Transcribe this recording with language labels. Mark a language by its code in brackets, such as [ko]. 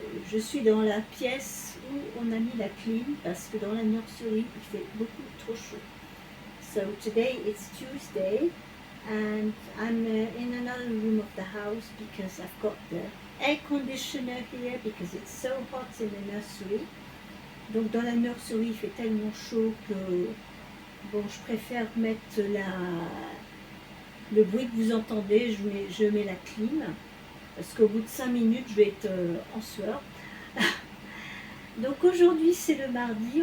[fr] Je suis dans la pièce où on a mis la clim parce que dans la nurserie il fait beaucoup trop chaud. [en] So today it's Tuesday and I'm in another room of the house because I've got the air conditioner here because it's so hot in the nursery. [fr] Donc dans la nurserie il fait tellement chaud que bon, je préfère mettre le bruit que vous entendez, je mets la clim. Parce qu'au bout de 5 minutes, je vais être en sueur. Donc aujourd'hui, c'est le mardi.